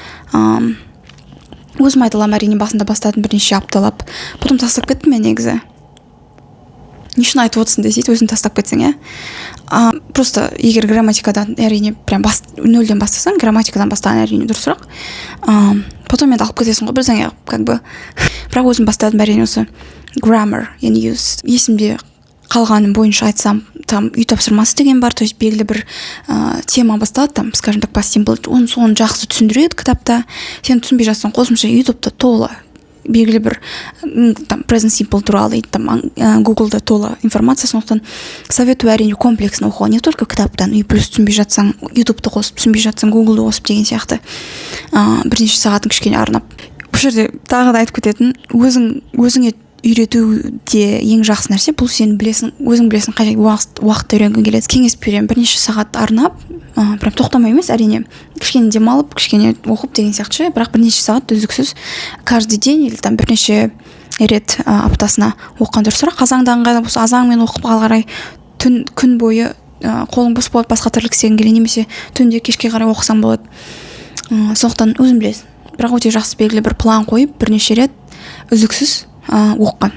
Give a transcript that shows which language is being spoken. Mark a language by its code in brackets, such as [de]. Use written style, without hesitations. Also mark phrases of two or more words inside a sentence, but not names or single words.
[kk] Өзім айта аламын, әрине басында бастадым бірнеше апталап. Потом тастап кеттім мен негізі. Не үшін айтып отырсың десейді, өзің тастап кетсең, просто егер грамматикадан әрине прям нөлден бастасаң, грамматикадан бастаған әрине дұрысырақ. Потом енді алып кетесің ғой бірдеңе, [ru] как бы. [kk] Бірақ өзім бастадым әрине осы [en] grammar in use. [kk] Есімде қалғаным бойынша айтсам, там үй тапсырмасы деген бар, [ru] то есть [kk] белгілі бір тема басталады, [ru] там, скажем так, [en] past simple, [kk] соны жақсы түсіндіреді кітапта. Сен түсінбей жатсаң, қосымша ютубта толы белгілі бір там [en] present simple [kk] туралы, там Google-да толы информация, сондықтан советую әрине комплексно оқуға, [ru] не только [kk] кітаптан, [ru] и плюс [kk] түсінбей жатсаң, ютубты қосып, түсінбей жатсаң, Google-ды қосып деген сияқты бірнеше сағатын кішкене арнап. Бұл жерде тағы да айтып кететін, өзіңе үйретуде ең жақсы нәрсе бұл сен білесің, өзің білесің қай уақытта үйренгің келеді. Кеңес беремін, бірнеше сағат арнап, прям тоқтамай емес, әрине кішкене демалып, кішкене оқып деген сияқты, бірақ бірнеше сағат үздіксіз [ru] каждый день или там [kk] бірнеше рет аптасына оқыған дұрысырақ. Азаңды ыңғайлап болса азаңмен оқып қарай күн бойы қолың бос болады, басқа тірлік істегің келе, немесе түнде кешке қарай оқысаң болады. Сондықтан өзің білесің. Бірақ өте жақсы белгілі бір план қойып бірнеше рет үзіксіз оқыған.